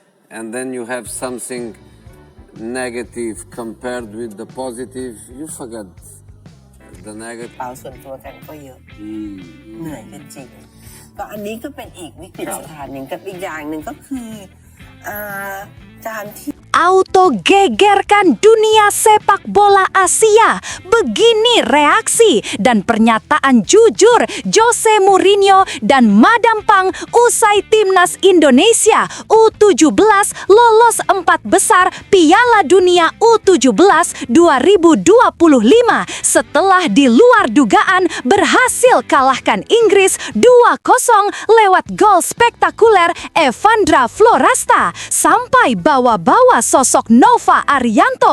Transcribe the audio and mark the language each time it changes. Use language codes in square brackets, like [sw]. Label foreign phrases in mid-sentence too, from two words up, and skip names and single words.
[en] and then you have something negative compared with the positive, you forget the negative. [th] เปล่าส่วนตัวกันก็เยอะเหนื่อยกันจริงก็อันนี้ก็เป็นอีกวิกฤตสถานหนึ่งกับอีกอย่างหนึ่งก็คือการที่ [id] Auto gegerkan dunia sepak bola Asia. Begini reaksi dan pernyataan jujur Jose Mourinho dan Madam Pang usai timnas Indonesia U17 lolos 4 besar Piala Dunia U17 2025 setelah di luar dugaan berhasil kalahkan Inggris 2-0 lewat gol spektakuler Evandra Florasta sampai bawa-bawa sosok Nova Arianto.